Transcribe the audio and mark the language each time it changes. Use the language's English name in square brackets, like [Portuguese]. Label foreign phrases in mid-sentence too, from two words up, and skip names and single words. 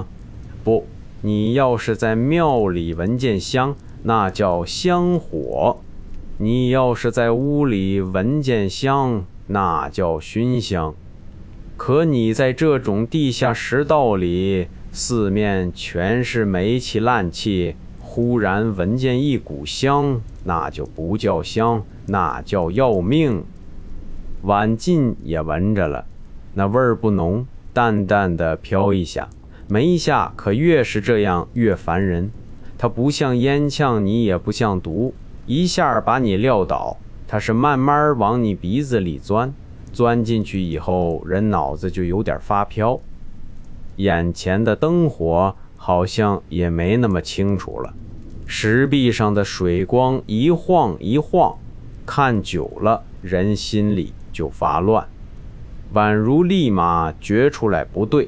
[Chinese] 不，你要是在廟裡聞見香，那叫香火；你要是在屋裡聞見香，那叫熏香。可你在這種地下石道裡，四面全是煤氣爛氣，忽然聞見一股香，那就不叫香，那叫要命。晚進也聞着了，那味兒不濃，淡淡的飄一下，沒一下，可越是這樣越煩人。它不像煙嗆，你也不像毒，一下把你撂倒，它是慢慢往你鼻子裡鑽，鑽進去以後，人腦子就有點發飄，眼前的燈火好像也沒那麼清楚了，石壁上的水光一晃一晃，看久了人心裡就發亂，宛如立馬覺出來不對。